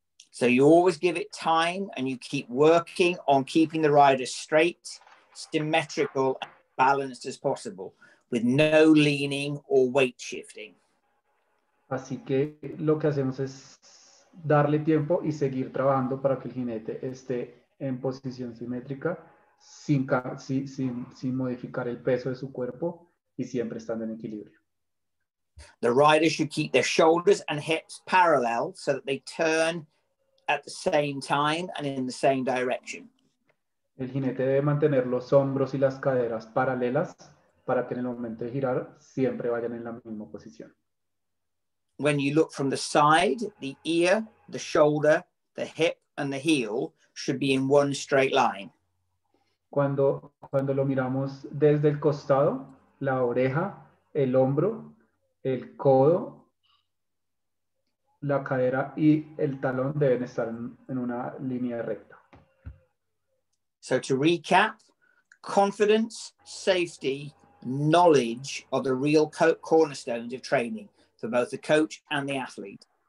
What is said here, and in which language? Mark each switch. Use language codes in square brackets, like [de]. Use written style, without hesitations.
[en] So you always give it time and you keep working on keeping the rider straight, symmetrical, and balanced as possible, with no leaning or weight shifting. [es] Así que lo que hacemos es darle tiempo y seguir trabajando para que el jinete esté en posición simétrica sin modificar el peso de su cuerpo y siempre estando en equilibrio. [en] The rider should keep their shoulders and hips parallel so that they turn at the same time and in the same direction. [es] El jinete debe mantener los hombros y las caderas paralelas para que en el momento de girar siempre vayan en la misma posición. [en] When you look from the side, the ear, the shoulder, the hip, and the heel should be in one straight line. [es] Cuando lo miramos desde el costado, la oreja, el hombro, el codo, la cadera y el talón deben estar en una línea recta. [en] So to recap, confidence, safety, knowledge are the real cornerstones of training for both the coach and the athlete.